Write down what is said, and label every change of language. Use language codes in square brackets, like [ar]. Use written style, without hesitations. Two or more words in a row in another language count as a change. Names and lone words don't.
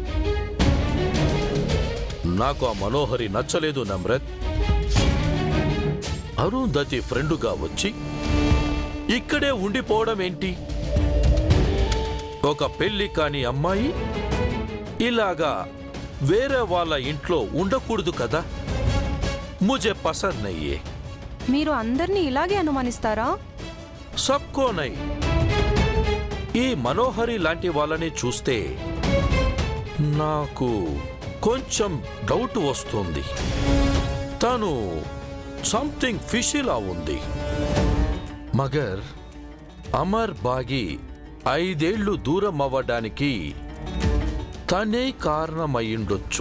[te] నాకు ఆ మనోహరి నచ్చలేదు నమ్రత్. అరుంధతి ఫ్రెండుగా వచ్చి ఇక్కడే ఉండిపోవడం ఏంటి? ఒక పెళ్లి కాని అమ్మాయి ఇలాగా వేరే వాళ్ళ ఇంట్లో ఉండకూడదు కదా. [hi] मुझे पसंद नहीं. [te] మీరు అందరినీ ఇలాగే అనుమానిస్తారా? [hi] सबको नहीं. [te] ఈ మనోహరి లాంటి వాళ్ళని చూస్తే నాకు కొంచెం డౌట్ వస్తుంది. తను సంథింగ్ ఫిషిలా ఉంది. మగర్ అమర్ బాగి 5 ఏళ్లు దూరం అవ్వడానికి తనే కారణమయ్యుండొచ్చు.